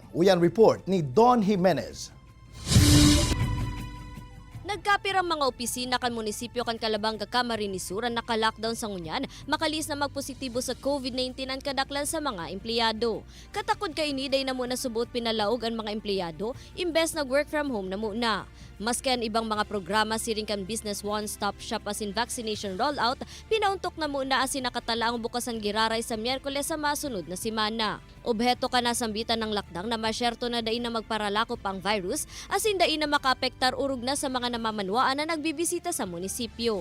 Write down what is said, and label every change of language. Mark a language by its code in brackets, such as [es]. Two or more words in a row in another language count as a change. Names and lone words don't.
[bik] Uyan report ni Don Jimenez. Nagkapirang mga opisina kan munisipyo kan Calabanga, Camarines Sur ang naka-lockdown sa ngunyan, makalis na magpositibo sa COVID-19 ang kadaklan sa mga empleyado. Katakod ka iniday na muna subot pinalaog ang mga empleyado, imbes nag- [en] work from home [bik] na muna. Maski ang ibang mga programa siring kan Business One-Stop Shop as in [en] vaccination rollout, [bik] pinauntok na muna as nakatala ang bukas ang giraray sa Miyerkules sa masunod na simana. Obheto ka na sambitan ng lockdown na masyerto na dain na magparalakop ang virus, asin dain na makaapektar urog na sa mga namamanwaan na nagbibisita sa munisipyo.